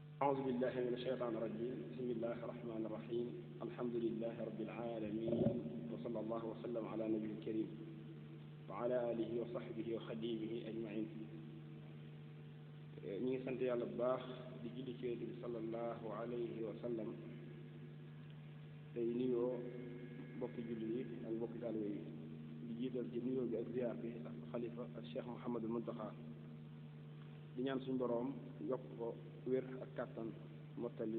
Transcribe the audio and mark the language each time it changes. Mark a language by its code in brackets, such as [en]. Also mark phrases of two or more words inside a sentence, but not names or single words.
[ar] أعوذ بالله من الشيطان الرجيم بسم الله الرحمن الرحيم الحمد لله رب العالمين وصلى الله وسلم على نبي الكريم وعلى آله وصحبه وخديمه أجمعين [wo] ñi ngi sant yàlla bu baax di julli ci Yonent bi [ar] صلى الله عليه وسلم [wo] tey nuyoo mbokki julli yi ak mbokki taalibe yi di jiital ci nuyoo bi ak ziyaar bi ak xalifa ak Cheikh Mouhamadul Muntaxa di ñaan suñu boroom yokk ko wér ak kàttan mottali